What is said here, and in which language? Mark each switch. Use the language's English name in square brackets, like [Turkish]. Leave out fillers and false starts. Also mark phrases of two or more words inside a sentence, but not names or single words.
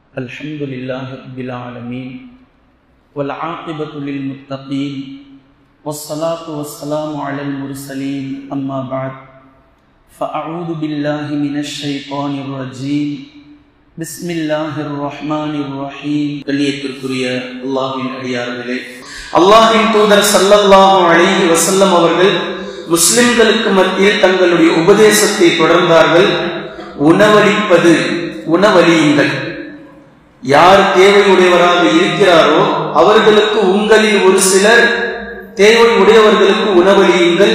[Arabic] الحمد لله رب العالمين والعاقبة للمتقين والصلاة والسلام على المرسلين أما بعد فأعوذ بالله من الشيطان الرجيم بسم الله الرحمن الرحيم [Tamil] கண்ணியத்திற்குரிய அல்லாஹ்வின் அடியார்களே, அல்லாஹ்வின் தூதர் [Arabic] صلى الله عليه وسلم [Tamil] அவர்கள் முஸ்லிம்களுக்கு மத்தியில் தங்களுடைய உபதேசத்தை தொடர்ந்தார்கள். உணவளிப்பது, உணவளியுங்கள். யார் தேவையுடையவராக இருக்கிறாரோ அவர்களுக்கு உங்களில் ஒரு சிலர் தேவை உடையவர்களுக்கு உணவளியுங்கள்.